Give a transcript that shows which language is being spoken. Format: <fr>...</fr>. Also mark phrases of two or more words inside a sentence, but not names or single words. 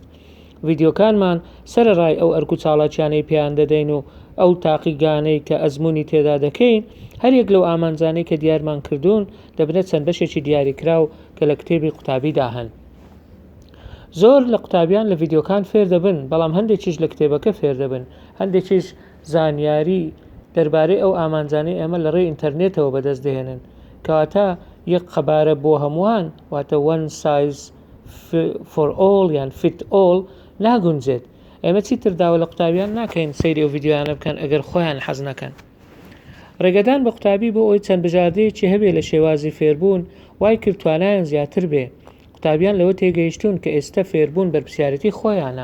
<ckb>ڤیدیۆکانمان سەرەڕای ئەو ئەرک و چاڵاکیانەی پێیان دەدەین و ئەو تاقیگانەی کە ئەزمموی تێدا دەکەین، هەرێک لەو ئامانجانەی کە دیارمان کردوون دەبنێت چەند بەشێکی دیاریکراو کە لە کتێبی قوتابیدا هەن. زۆر لە قوتابیان لە ڤیدیۆکان فێر دەبن، بەڵام هەندێکیش لە کتێبەکە فێر دەبن، هەندێکیش زانیاری دەربارەی ئەو ئامانجانەی ئێمە لە ڕێی ئینتەرنێتەوە بەدەست دێنن کەواتە یەک قەبارە بۆ هەمووان واتە</ckb> <en>one size for all</en> <ckb>یان</ckb> <en>fit all</en> <ckb>ناگونجێت. ئێمە چیتر داوە لە قوتابیان ناکەین سەیری ئەو ڤیددیویانە بکەن ئەگەر خۆیان حەز نەکەن. ڕێگەدان بە قوتابی بۆ ئەوی چەند بژاردەیەکی هەبێ لە شێوازی فێربوون وای کردوانایان زیاتر بێ. قوتابیان لەوە تێگەیشتون کە ئێستا فێربوون بەرپرسیارەتی خۆیانە.</ckb>